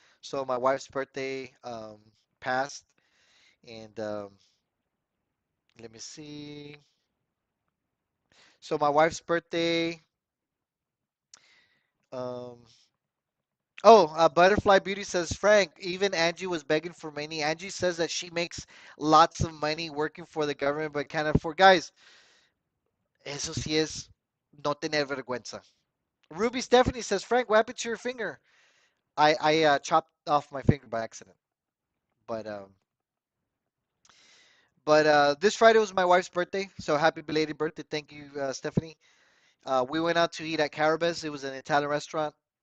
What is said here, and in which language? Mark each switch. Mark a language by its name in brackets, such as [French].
[English] So my wife's birthday passed, and let me see. So my wife's birthday. Um, Butterfly Beauty says, Frank, even Angie was begging for money. Angie says that she makes lots of money working for the government, but can't afford. [Spanish] Guys, eso sí es no tener vergüenza. [English] Ruby Stephanie says, Frank, what happened to your finger? I chopped off my finger by accident. But this Friday was my wife's birthday, so happy belated birthday. Thank you, Stephanie. We went out to eat at Carabas. It was an Italian restaurant.